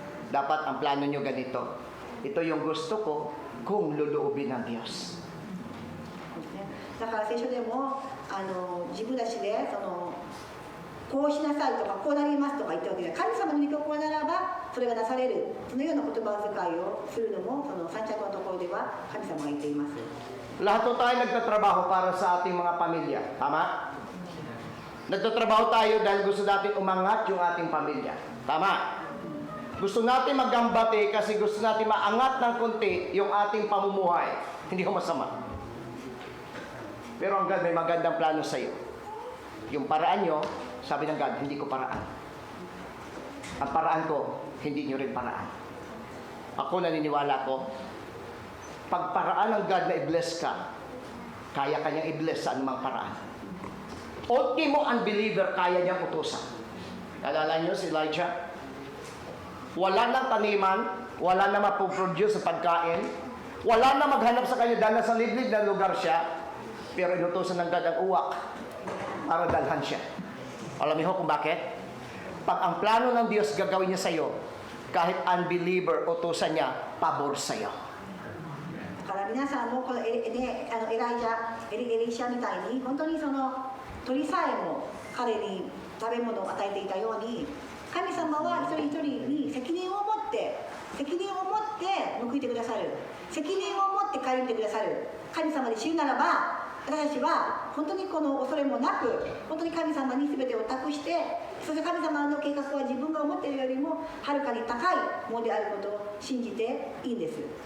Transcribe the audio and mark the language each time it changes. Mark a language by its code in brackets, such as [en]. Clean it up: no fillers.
[tl] Dapat ang plano niyo ganito. Ito yung gusto ko kung luluubin ng Diyos. [ja] だから聖書でも自分たちでこうしなさいとかこうなりますとか言ってるわけで、神様の御心ならばそれがなされる、そのような言葉遣いをするのもそのサンチャゴのところでは神様が言っています。 [tl] Lahat po tayo nagtatrabaho para sa ating mga pamilya. Tama? Nagtatrabaho tayo dahil gusto natin umangat yung ating pamilya. Tama? Gusto natin magambate kasi gusto natin maangat ng konti yung ating pamumuhay. Hindi ko masama. Pero ang God may magandang plano sa iyo. Yung paraan nyo, sabi ng God, hindi ko paraan. Ang paraan ko, hindi nyo rin paraan. Ako naniniwala ko, pag paraan ng God na i-bless ka, kaya kanyang i-bless sa anumang paraan. Ultimo unbeliever, kaya niyang utusan. Alala niyo si Elijah? Wala nang taniman, wala na mapoproduce sa pagkain, wala na maghanap sa kanya dahil nasa liblib na lugar siya, pero inutusan ng God ang uwak para dalhan siya. Alam niyo kung bakit? Pag ang plano ng Diyos gagawin niya sa iyo, kahit unbeliever, utusan niya, pabor sa iyo. [ja] だから皆さんもこのエリシャみたいに本当にその鳥さえも彼に食べ物を与えていたように、神様は一人一人に責任を持って報いてくださる、責任を持って顧みてくださる神様で知るならば、私たちは本当にこの恐れもなく本当に神様に全てを託して、そして神様の計画は自分が思っているよりもはるかに高いものであることを信じていいんです。